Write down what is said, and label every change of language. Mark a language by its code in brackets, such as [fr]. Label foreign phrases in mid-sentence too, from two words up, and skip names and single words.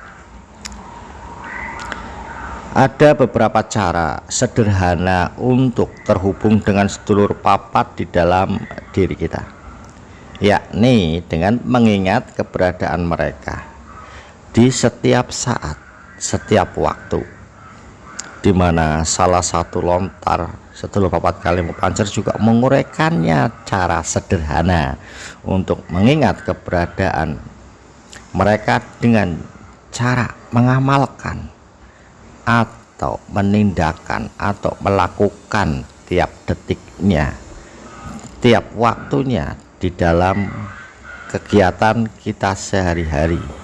[id] Ada beberapa cara sederhana untuk terhubung dengan [jv] sedulur papat [id] di dalam diri kita, yakni dengan mengingat keberadaan mereka di setiap saat, setiap waktu, di mana salah satu lontar [jv] sedulur papat Kalimo Pancer [id] juga menguraikannya cara sederhana untuk mengingat keberadaan mereka dengan cara mengamalkan atau menindakkan atau melakukan tiap detiknya, tiap waktunya di dalam kegiatan kita sehari-hari.